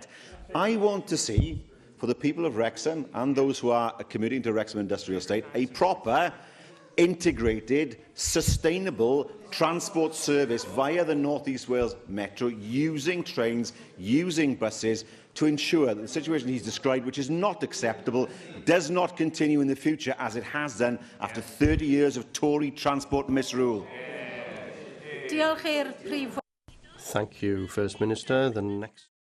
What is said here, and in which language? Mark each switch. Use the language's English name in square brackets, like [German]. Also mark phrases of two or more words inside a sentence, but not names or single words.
[English] I want to see, for the people of Wrexham and those who are commuting to Wrexham Industrial Estate, a proper, integrated, sustainable transport service via the North East Wales Metro, using trains, using buses, to ensure that the situation he's described, which is not acceptable, does not continue in the future as it has done after 30 years of Tory transport misrule. [Welsh] Diolch i'r Prif. [English] Thank you, First Minister. The next